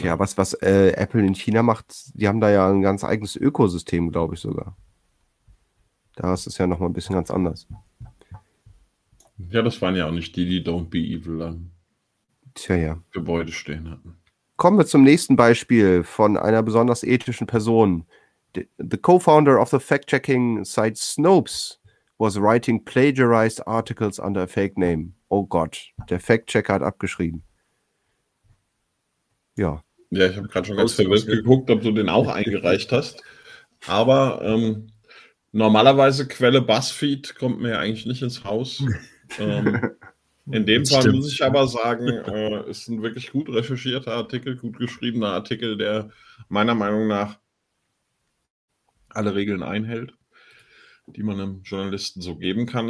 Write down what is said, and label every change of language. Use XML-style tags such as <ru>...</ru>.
<de>Ja, was Apple in China macht, die haben da ja ein ganz eigenes Ökosystem, glaube ich sogar. Da ist es ja nochmal ein bisschen ganz anders. Ja, das waren ja auch nicht die, die</de> <en>Don't Be Evil</en> <de>an Gebäude stehen hatten. Kommen wir zum nächsten Beispiel von einer besonders ethischen Person.</de> <en>The co-founder of the fact-checking site Snopes was writing plagiarized articles under a fake name.</en> <de>Oh Gott, der Fact-Checker hat abgeschrieben. Ja. Ja, ich habe gerade schon ganz verwirrt geguckt, ob du den auch eingereicht hast. Aber normalerweise Quelle BuzzFeed kommt mir ja eigentlich nicht ins Haus. In dem Fall muss ich aber sagen, ist ein wirklich gut recherchierter Artikel, gut geschriebener Artikel, der meiner Meinung nach alle Regeln einhält, die man einem Journalisten so geben kann.</de>